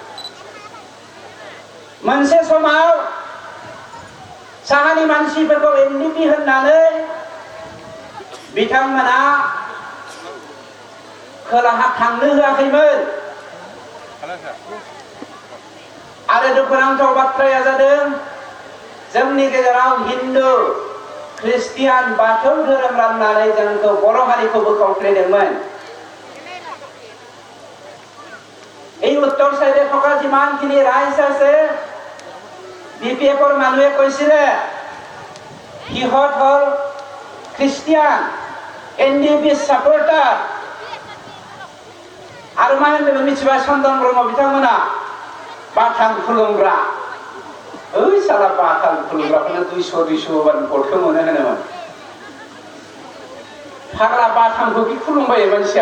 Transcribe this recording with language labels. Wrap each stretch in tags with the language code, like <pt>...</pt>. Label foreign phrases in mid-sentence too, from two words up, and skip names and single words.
<brx>मोनसे समाव साहानि मानसिफोरखौ NDP होननानै बिथांमोना खोलाहा थांनो होआखैमोन। आरो दुखुनांथाव बाथ्राया जादों, जोंनि गेजेराव हिन्दु, ख्रिस्टियान, बाथौ धोरोम राननानै जोंखौ बर' हारिखौ बोखावफ्लेदोंमोन।</brx> <as>এই উত্তৰ চাইডে থকা যিমানখিনি ৰাইজ আছে, বিপিএফৰ মানুহে কৈছিলে সিহঁত হল খ্ৰীষ্টিয়ান, NDP সাপোর্টার।</as> <brx>आरो मा होनदोंमोन मिथिबाय चन्दन ब्रह्म बिथांमोना? बाथां खुलुमग्रा। ओइ साला बाथां खुलुमग्राखौनो 200 होबानो भटखौ मोनो होनोमोन। फाग्ला बाथांखौ बि खुलुमबायो मानसिया।</brx>